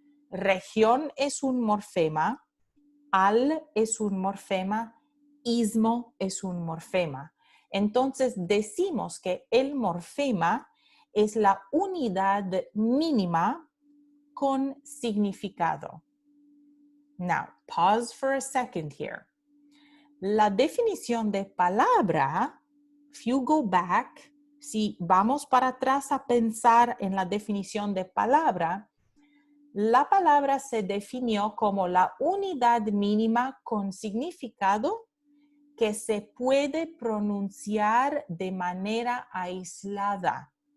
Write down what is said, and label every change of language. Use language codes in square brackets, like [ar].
[es] Región es un morfema, al es un morfema, ismo es un morfema. Entonces decimos que el morfema es la unidad mínima con significado. [en] Now, pause for a second here. [es] La definición de palabra, [en] if you go back, [es] si vamos para atrás a pensar en la definición de palabra, la palabra se definió como la unidad mínima con significado que se puede pronunciar de manera aislada.